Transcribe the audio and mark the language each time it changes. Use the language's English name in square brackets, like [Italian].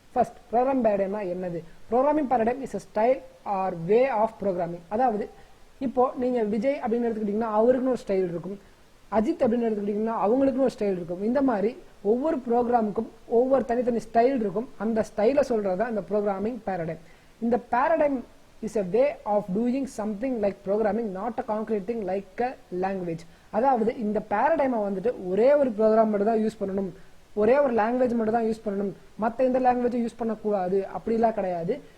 [Tamil] First, programming பேரடைம்னா என்னது? [English] Programming paradigm is a style or way of programming. [Tamil] அதாவது இப்போ நீங்க விஜய் அப்படின்னு எடுத்துக்கிட்டீங்கன்னா அவருக்குன்னு ஒரு ஸ்டைல் இருக்கும், அஜித் அப்படின்னு எடுத்துக்கிட்டீங்கன்னா அவங்களுக்குன்னு ஒரு ஸ்டைல் இருக்கும். இந்த மாதிரி ஒவ்வொரு ப்ரோக்ராமுக்கும் ஒவ்வொரு தனித்தனி ஸ்டைல் இருக்கும். அந்த ஸ்டைலை சொல்றதா இந்த ப்ரோக்ராமிங் பேரடைம். [English] இந்த paradigm is a way of doing something like programming, not a concrete thing like a language. [Tamil] அதாவது இந்த பேரடைமை வந்துட்டு ஒரே ஒரு ப்ரோக்ராம் மட்டும் தான் யூஸ் பண்ணணும், ஒரே ஒரு லாங்குவேஜ் மட்டும் தான் யூஸ் பண்ணணும், மற்ற எந்த லாங்குவேஜும் யூஸ் பண்ணக்கூடாது அப்படிலாம் கிடையாது.